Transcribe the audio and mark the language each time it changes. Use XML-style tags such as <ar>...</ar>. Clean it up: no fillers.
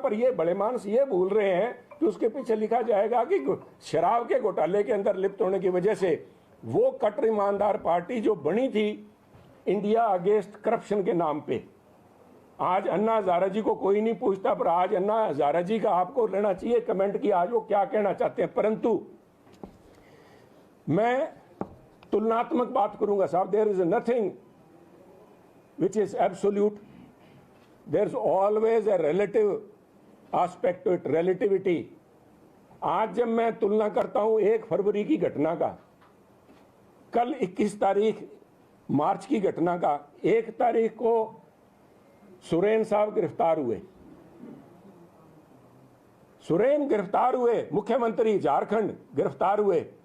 <hi>पर ये बड़े मानस ये भूल रहे हैं कि उसके पीछे लिखा जाएगा कि शराब के घोटाले के अंदर लिप्त होने की वजह से वो कट्टर ईमानदार पार्टी जो बनी थी इंडिया अगेंस्ट करप्शन के नाम पे, आज अन्ना हजारा जी को कोई नहीं पूछता, पर आज अन्ना हजारा जी का आपको लेना चाहिए कमेंट की आज वो क्या कहना चाहते हैं। परंतु मैं तुलनात्मक बात करूंगा साहब।</hi> <en>There is nothing which is absolute. There's always a relative aspect to it, relativity.</en> <hi>आज जब मैं तुलना करता हूं 1 फरवरी की घटना का, कल 21 तारीख मार्च की घटना का, 1 तारीख को सुरेन साहब गिरफ्तार हुए। सुरेन गिरफ्तार हुए, मुख्यमंत्री झारखंड गिरफ्तार हुए।</hi>